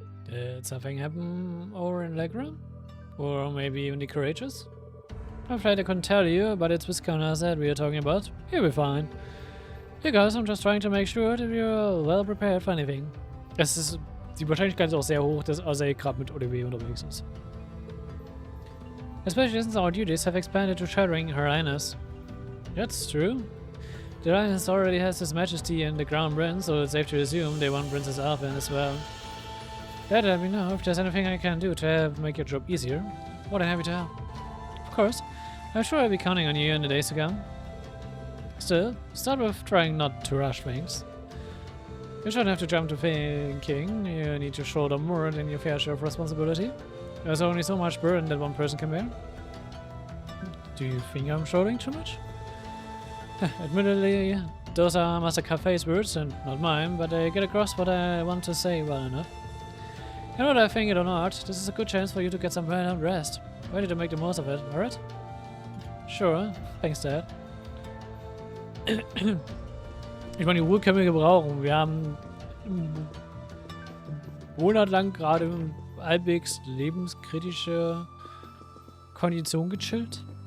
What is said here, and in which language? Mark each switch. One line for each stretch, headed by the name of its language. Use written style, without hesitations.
English: Did something happen over in Legra? Or maybe even the Courageous? I'm afraid I couldn't tell you, but it's Viscount Asset we are talking about. He'll be fine. You guys, I'm just trying to make sure that you're well prepared for anything.
German: Es ist, die Wahrscheinlichkeit ist auch sehr hoch, dass Ozzy gerade mit ODW unterwegs ist.
English: Especially since our duties have expanded to sheltering Her Highness. That's true. The Highness already has His Majesty and the Crown Prince, so it's safe to assume they want Princess Alphen as well. Let me know if there's anything I can do to help make your job easier. More than happy to help. Of course, I'm sure I'll be counting on you in the days to come. Still, start with trying not to rush things. You shouldn't have to jump to thinking. You need to shoulder more than your fair share of responsibility. There's only so much burden that one person can bear. Do you think I'm shouldering too much? Admittedly, those are Master Cafe's words and not mine, but I get across what I want to say well enough. And whether I think it or not, this is a good chance for you to get some well-earned rest. Ready to make the most of it, alright? Sure, thanks Dad.
German: Ich meine, die Ruhe können wir gebrauchen. Wir haben einen Monat lang gerade halbwegs lebenskritische Kondition gechillt.